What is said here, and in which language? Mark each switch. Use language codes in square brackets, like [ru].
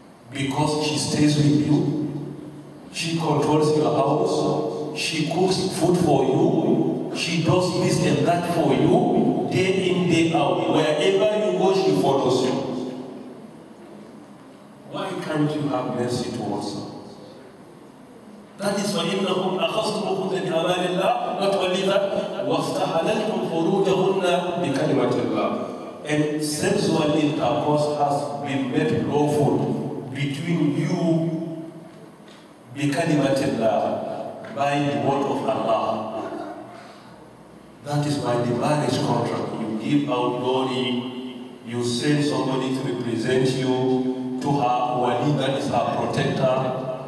[en] Because she stays with you, she controls your house, she cooks food for you, she does this and that for you, day in, day out. Wherever you go, she follows you. Why can't you have mercy towards her? That is [ar] فَإِنَّهُمْ أَخَذْتُمُهُنَّ بِأَمَانِ اللَّهِ. [en] Not only that, [ar] وَاسْتَحَلَلْتُمْ فُرُوجَهُنَّ بِكَلِمَةِ اللَّهِ. [en] And sexual intercourse has been made lawful between you [ar] بِكَلِمَةِ اللَّهِ, [en] by the word of Allah. That is why the marriage contract, you give out glory, you send somebody to represent you to her wali, that is her protector.